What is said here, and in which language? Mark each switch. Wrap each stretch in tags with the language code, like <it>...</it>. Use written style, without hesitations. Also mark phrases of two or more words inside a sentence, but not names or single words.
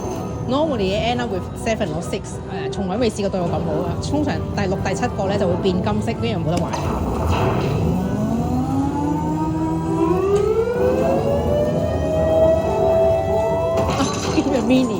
<en>Normally, I end up with 7 or 6。</en> <yue>從來未試過對我咁好嘅。通常第6、第7個咧就會變金色，跟住冇得玩。</yue> <en>Give me a mini.</en>